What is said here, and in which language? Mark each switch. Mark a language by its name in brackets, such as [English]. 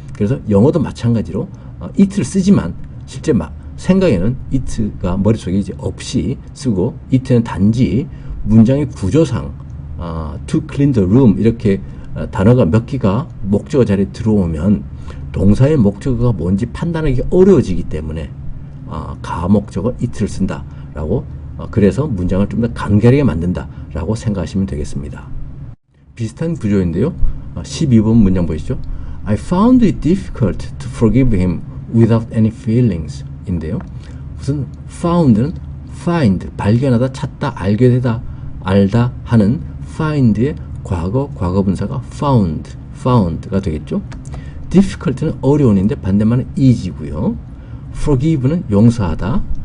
[Korean] 그래서 영어도 마찬가지로 it를 쓰지만 실제 생각에는 it가 머릿속에 이제 없이 쓰고 it는 단지 문장의 구조상 [English] to clean the room [Korean] 이렇게 단어가 몇 개가 목적어 자리에 들어오면 동사의 목적어가 뭔지 판단하기 어려워지기 때문에 가목적어 it를 쓴다라고 그래서 문장을 좀 더 간결하게 만든다라고 생각하시면 되겠습니다. 비슷한 구조인데요. 12번 문장 보시죠. [English] I found it difficult to forgive him without any feelings [Korean] 인데요. 무슨 found는 find, 발견하다, 찾다, 알게 되다, 알다 하는 find의 과거분사가 found가 되겠죠. difficult는 어려운인데 반대말은 easy고요. forgive는 용서하다.